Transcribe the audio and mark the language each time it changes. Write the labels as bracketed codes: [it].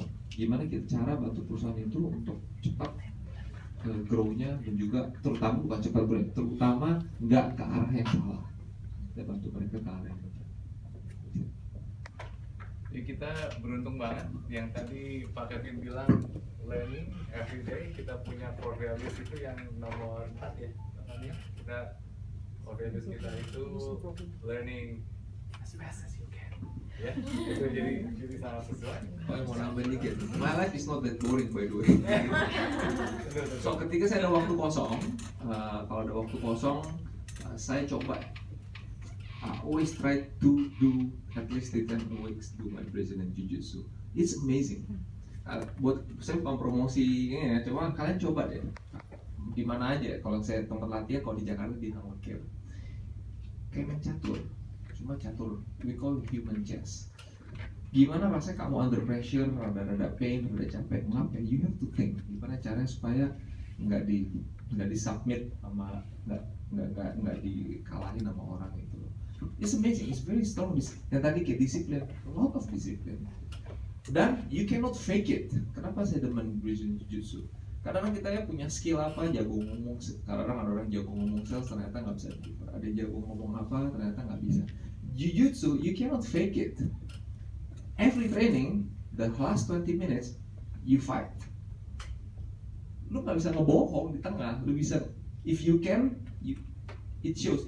[id] Gimana kita cara bantu perusahaan itu untuk cepat grow-nya, dan juga terutama bukan cepat grow, terutama nggak ke arah yang salah. Kita bantu mereka ke arah yang benar. Jadi kita beruntung banget yang tadi Pak Kevin bilang learning every day. Kita punya core values itu yang nomor 4 ya. Kita core values kita itu learning as fast as you can. Ya, itu jadi sangat sesuai. Mau nambahin dikit. [en] My life is not that boring by the way. So ketika saya ada waktu kosong, kalau ada waktu kosong, saya coba always try to do at least 10 weeks do my Brazilian Jiu-Jitsu. It's amazing. [id] Buat saya bukan promosinya ya, cuma kalian coba deh. Di mana aja, kalau saya tempat latihan, kalau di Jakarta di Tangkir. Kayak main catur, cuma catur, we call human chess. Gimana rasanya kamu under pressure, rada pain, rada capek, ngap, you have to think gimana caranya supaya nggak di submit sama nggak dikalahin sama orang itu. [en] It's amazing, it's very strong. Yang tadi kayak disiplin, a lot of discipline. Dan you cannot fake it. [id] Kenapa saya demen Brazilian Jiu-Jitsu? Kadang-kadang kita ya punya skill apa, jago ngomong. Kadang-kadang ada orang jago ngomong sales, ternyata nggak bisa deliver. Ada yang jago ngomong apa, ternyata nggak bisa. [en] Jiu-Jitsu, you cannot fake it. Every training, the last 20 minutes, you fight. [id] Lu nggak bisa ngebohong di tengah. Lu bisa, if you can, it shows.